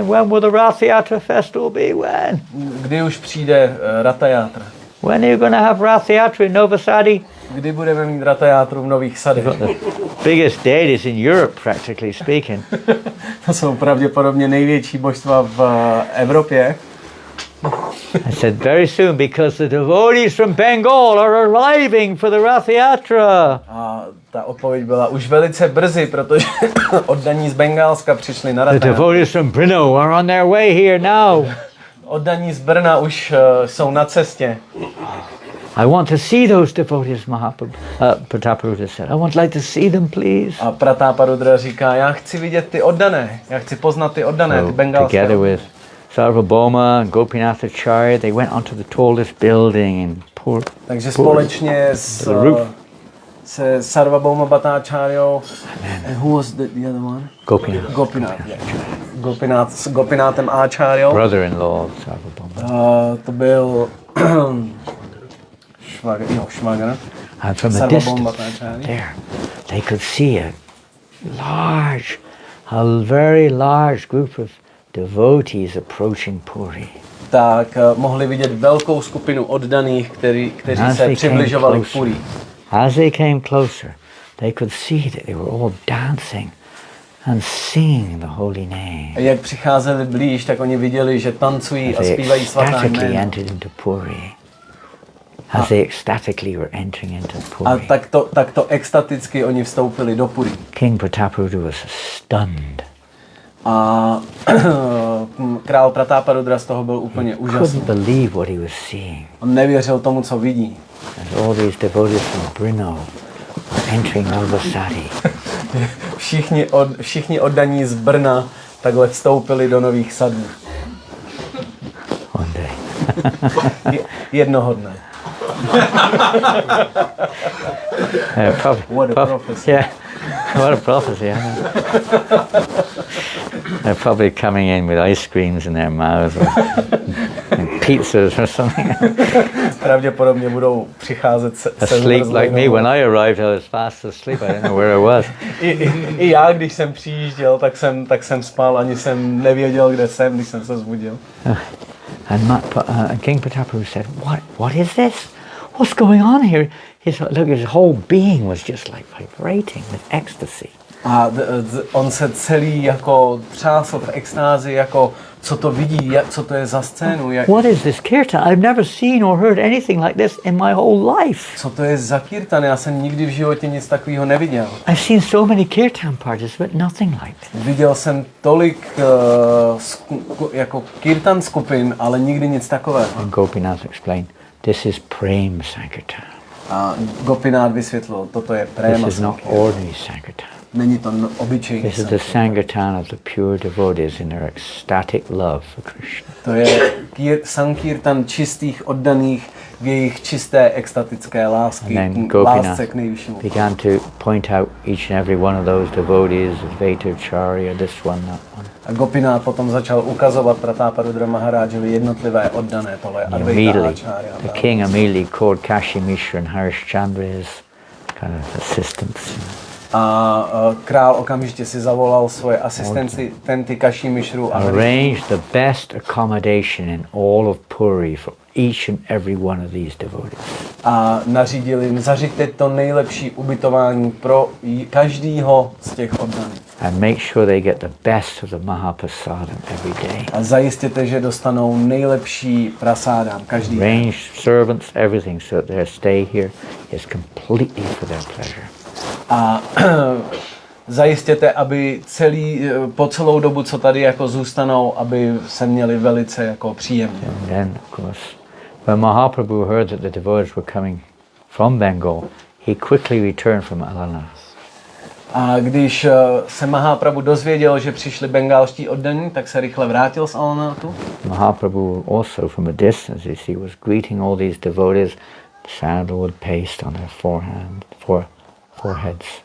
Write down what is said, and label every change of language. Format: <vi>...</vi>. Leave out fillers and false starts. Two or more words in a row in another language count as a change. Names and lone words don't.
<en>When will the Rath Yatra festival be? When?</en> <cs>Kdy už přijde Ratha Yatra?</cs> <en>When are you going to have Rath Yatra in Nove Sady?</en> <cs>Kdy budeme mít Ratha Yatru v Nových Sadech?</cs> <en>The biggest deities in Europe, practically speaking.</en> <cs>To jsou pravděpodobně největší božstva v Evropě.</cs> <en>I said very soon because the devotees from Bengal are arriving for the Rath Yatra.</en> <cs>A ta odpověď byla už velice brzy, protože oddaní z Bengálska přišli na</cs> <en>The</en> <cs>Ratha Yatru.</cs> <en>devotees from Brno are on their way here now.</en> <cs>Oddaní z Brna už jsou na cestě.</cs> <en>I want to see those devotees, Prataparudra said. I want like to see them, please.</en> <cs>A Prataparudra říká, já chci vidět ty oddané, já chci poznat ty oddané, ty bengalské.</cs> <en>Together with Sarvabhauma and Gopinathacharya, they went onto the tallest building in Puri.</en> <cs>Takže společně se Sarvabhauma Bhattacharyou,</cs> <en>and who was the other one? Gopinath.</en> <cs>Gopinath s Gopinathem Acharyou.</cs> <en>Brother-in-law of Sarvabhauma.</en> <cs>To byl švagr.</cs> <en>And from the Sarvabhauma distance Bhattacharya. there, they could see a very large group of devotees approaching Puri.</en> <cs>Tak mohli vidět velkou skupinu oddaných, kteří se přibližovali k Puri.</cs> <en>As they came closer, they could see that they were all dancing and singing the holy name.</en> <cs>A jak přicházeli blíž, tak oni viděli, že tancují a</cs> <en>They</en> <cs>zpívají svatá</cs> <en>ecstatically</en> <cs>jména.</cs> <en>entered into Puri. As they ecstatically were entering into</en> <cs>A</cs> <en>Puri.</en> <cs>takto extaticky oni vstoupili do Puri.</cs> <en>King Prataparudra was stunned.</en> <cs>A král Prataparudra z toho byl úplně úžasný.</cs> <en>Couldn't believe what he was seeing.</en> <cs>On nevěřil tomu, co vidí.</cs> <en>As all these devotees from Brno were entering Nove Sady.</en> <cs>Všichni oddaní z Brna takhle vstoupili do Nových Sadů.</cs> <en>One day.</en> <cs>Jednoho dne.</cs> <en>What a prophecy. Yeah, what a prophecy. They're probably coming in with ice creams in their mouths or and pizzas or something.</en> <cs>Pravděpodobně budou přicházet se</cs> <en>Asleep like me. When I arrived, I was fast asleep. I didn't know where I was.</en> <cs>I já, když jsem přijížděl, tak jsem spal, ani jsem nevěděl, kde jsem, když jsem se zbudil.</cs> <en>And King Prataparudra said, "What is this? What's going on here?" His whole being was just like vibrating with ecstasy.</en> <cs>A on se celý jako třásl v extázi, jako co to vidí, co to je za scénu.</cs> <en>What is this kirtan? I've never seen or heard anything like this in my whole life.</en> <cs>Co to je za kirtan? Já jsem nikdy v životě nic takového neviděl.</cs> <en>I've seen so many kirtan parties, but nothing like this.</en> <cs>Viděl jsem tolik jako kirtan skupin, ale nikdy nic takového.</cs> <en>And Gopinath explained, This is Prem Sankirtan.</en> <cs>A Gopinath vysvětlil, toto je Prema</cs> <en>This is not</en> <cs>Sankirtan.</cs> <en>ordinary Sankirtan.</en> <cs>Není to obyčejný</cs> <en>This is the Sankirtan of the pure devotees in their ecstatic love for Krishna.</en> <cs>To je Sankirtan čistých oddaných v jejich čisté extatické lásky, lásce k nejvyššímu.</cs> <en>Began to point out each and every one of those devotees, Advaitacharya, this one, that one.</en> <cs>A Gopinath potom začal ukazovat Prataparudra Maharájovi jednotlivé oddané, tohle Advaitacharya.</cs> <en>The king immediately called Kashi Mishra and Harishchandra his kind of assistants.</en> <cs>A král okamžitě si zavolal svoje asistenty Kashi Mishru a</cs> <en>arranged the best accommodation in all of Puri for each and every one of these devotees.</en> <cs>A nařídil jim, zařiďte to nejlepší ubytování pro každýho z těch oddaných.</cs> <en>And make sure they get the best of the Mahaprasadam every day.</en> <cs>A zajistěte, že dostanou nejlepší prasádám každý den.</cs> <en>Arrange servants, everything, so that their stay here is completely for their pleasure.</en> <cs>A zajistěte, aby po celou dobu, co tady jako zůstanou, aby se měli velice jako příjemně.</cs> <en>And then, of course, when Mahaprabhu heard that the devotees were coming from Bengal, he quickly returned from Alanath.</en> <cs>A když se Mahaprabhu dozvěděl, že přišli bengálští oddaní, tak se rychle vrátil z Alanathu.</cs> <en>Mahaprabhu also from a distance, as he was greeting all these devotees, sandalwood paste on their foreheads.</en>